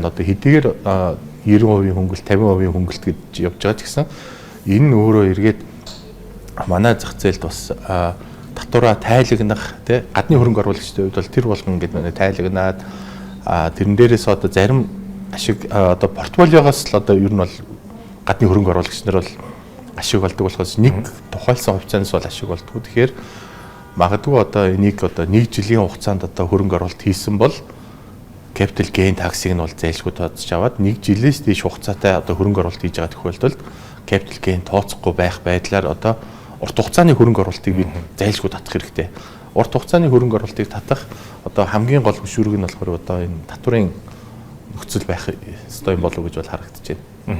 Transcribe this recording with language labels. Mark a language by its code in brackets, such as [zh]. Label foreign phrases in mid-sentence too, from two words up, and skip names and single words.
[mn] одоо хэдийгээр 90% хөнгөлт 50% хөнгөлт гэж явж байгаа ч гэсэн энэ нь өөрөө эргээд манай зах зээлд бас татвараа тайлагнах тий гадны хөрөнгө оруулагчдын хувьд бол тэр болгон ингээд тайлагнаад тэрэн дээрээс одоо зарим ашиг одоо портфолиогоос л одоо ер нь бол гадны хөрөнгө оруулагч нар бол ашиг болдог болохоос нэг тухайлсан хувьцаанаас бол ашиг болдгоо. Тэгэхээр магадгүй одоо энийг одоо 1 жилийн хугацаанд одоо хөрөнгө оруулалт хийсэн бол [en] capital gain tax- [mn] ыг нь бол зайлшгүй тооцож аваад 1 жилээс дээш хугацаатай одоо хөрөнгө оруулалт хийж байгаа тохиолдолд [en] capital gain [mn] тооцохгүй байх байдлаар одоо урт хугацааны хөрөнгө оруулалтыг бид зайлшгүй татах хэрэгтэй. Урт хугацааны хөрөнгө оруулалтыг татах одоо хамгийн гол хөшүүрэг нь болохоор одоо энэ татварын нөхцөл байх ёстой юм болов уу гэж бол харагдаж байна.